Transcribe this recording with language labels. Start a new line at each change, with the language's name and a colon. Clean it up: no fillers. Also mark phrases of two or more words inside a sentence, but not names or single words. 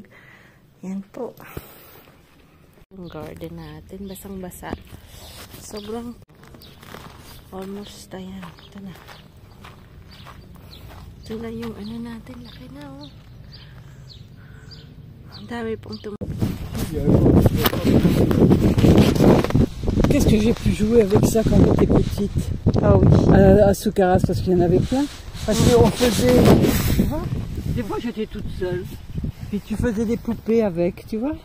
Filipino: Yan po. Yung garden natin, basang-basa. Sobrang, almost, ayan, ito na. Ito na yung natin, laki na, oh. Ang dami pong
French: Qu'est-ce que j'ai pu jouer avec ça quand j'étais petite? Ah oui. À Soukaras, parce qu'il y en avait plein. Parce qu'on faisait, tu vois, des fois j'étais toute seule. Puis tu faisais des poupées avec, tu vois.